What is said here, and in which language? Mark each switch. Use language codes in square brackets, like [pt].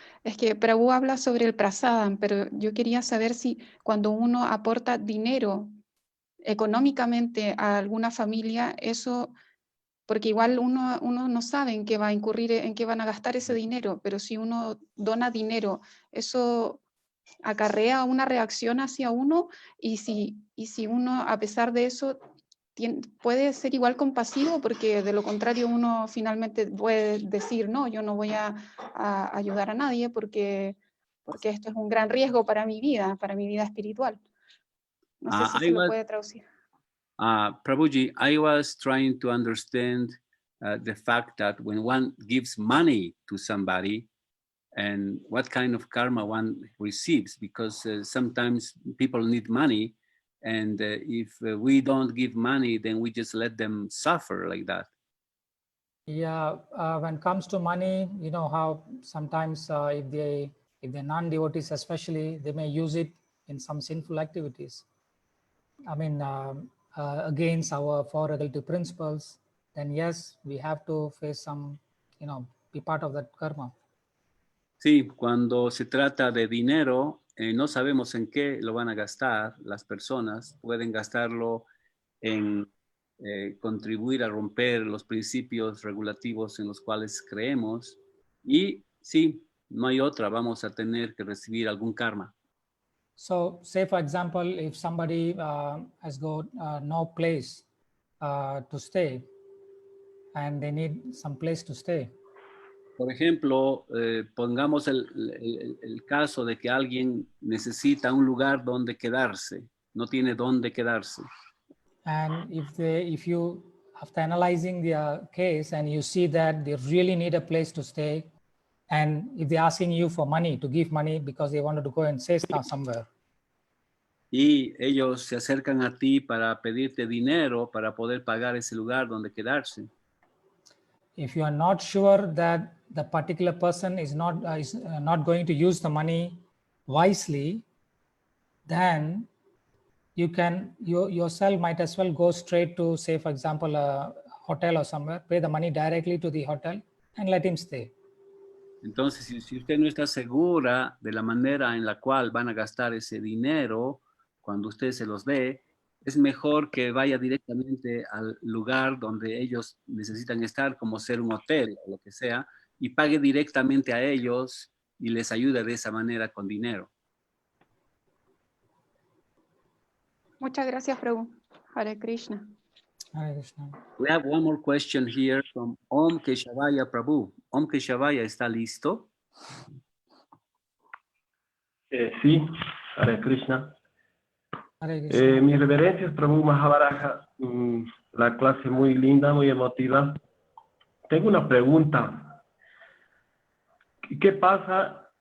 [es] Es que Prabhu habla sobre el prasadam, pero yo quería saber si cuando uno aporta dinero económicamente a alguna familia, eso, porque igual uno no sabe en qué va a incurrir, en qué van a gastar ese dinero, pero si uno dona dinero, eso acarrea una reacción hacia uno, y si uno, a pesar de eso, puede ser igual compasivo, porque de lo contrario uno finalmente puede decir, no, yo no voy a ayudar a nadie porque esto es un gran riesgo para mi vida espiritual. No sé si se lo puede traducir. [en] Prabhuji, I was trying to understand the fact that when one gives money to somebody, and what kind of karma one receives, because sometimes people need money, and if we don't give money, then we just let them suffer like that. Yeah, when it comes to money, you know how sometimes if they're non-devotees especially, they may use it in some sinful activities. I mean, against our four regulative principles, then yes, we have to face some, be part of that karma. [es] Sí, cuando se trata de dinero, no sabemos en qué lo van a gastar las personas. Pueden gastarlo en contribuir a romper los principios regulativos en los cuales creemos. Y sí, no hay otra, vamos a tener que recibir algún karma. [en] So, say for example, if somebody has got no place to stay, and they need some place to stay. [es] Por ejemplo, pongamos el caso de que alguien necesita un lugar donde quedarse, no tiene dónde quedarse. [en] And if you, after analyzing their case and you see that they really need a place to stay, and if they're asking you for money, to give money because they wanted to go and stay somewhere. [es] Y ellos se acercan a ti para pedirte dinero para poder pagar ese lugar donde quedarse. [en] If you are not sure that the particular person is not going to use the money wisely, then you yourself might as well go straight to, say for example, a hotel or somewhere, pay the money directly to the hotel and let him stay. [es] Entonces, si usted no está segura de la manera en la cual van a gastar ese dinero cuando usted se los dé, es mejor que vaya directamente al lugar donde ellos necesitan estar, como ser un hotel o lo que sea, y pague directamente a ellos y les ayude de esa manera con dinero. Muchas gracias, Prabhu. Hare Krishna. Hare Krishna. [en] We have one more question here from Om Keshavaya Prabhu. [es] Om Keshavaya, ¿está listo? Sí, Hare Krishna. Krishna. Mis reverencias, Prabhu Mahavaraha, la clase muy linda, muy emotiva. Tengo una pregunta. ¿Qué pasa?